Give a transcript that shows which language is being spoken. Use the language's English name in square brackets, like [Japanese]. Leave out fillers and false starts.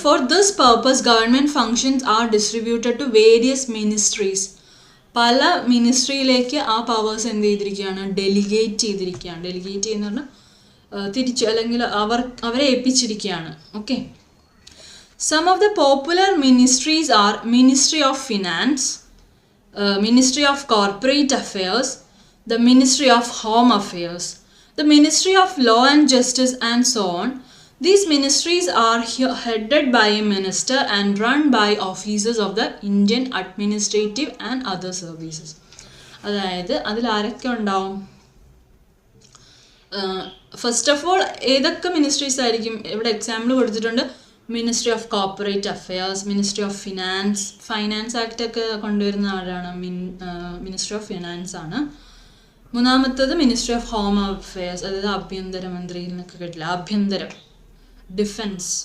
[English] For this purpose, government functions are distributed to various ministries. [Malayalam] പല മിനിസ്ട്രിയിലേക്ക് ആ powers എന്ത് ചെയ്തിരിക്കുകയാണ്, ഡെലിഗേറ്റ് ചെയ്തിരിക്കുകയാണ്. ഡെലിഗേറ്റ് ചെയ്യുന്ന പറഞ്ഞാൽ തിരിച്ചു, അല്ലെങ്കിൽ അവരെ ഏൽപ്പിച്ചിരിക്കുകയാണ്. [English] Okay, some of the popular ministries are ministry of finance, ministry of corporate affairs, the Ministry of Home Affairs, the Ministry of Law and Justice, and so on. These ministries are headed by a minister and run by officers of the Indian Administrative and other services. [Malayalam] അതായത് അതിൽ ആരൊക്കെ ഉണ്ടാവും? First of all ഏതൊക്കെ ministries ആയിരിക്കും? ഇവിടെ example കൊടുത്തിട്ടുണ്ട്. Ministry of corporate affairs, ministry of finance act ഒക്കെ കൊണ്ടുവരുന്ന ആരാണ്? മിനിസ്ട്രി ഓഫ് ഫിനാൻസ് ആണ്. മൂന്നാമത്തത് മിനിസ്ട്രി ഓഫ് ഹോം അഫയേഴ്സ്, അതായത് ആഭ്യന്തരമന്ത്രി എന്നൊക്കെ കേട്ടില്ല, ആഭ്യന്തരം, ഡിഫൻസ്.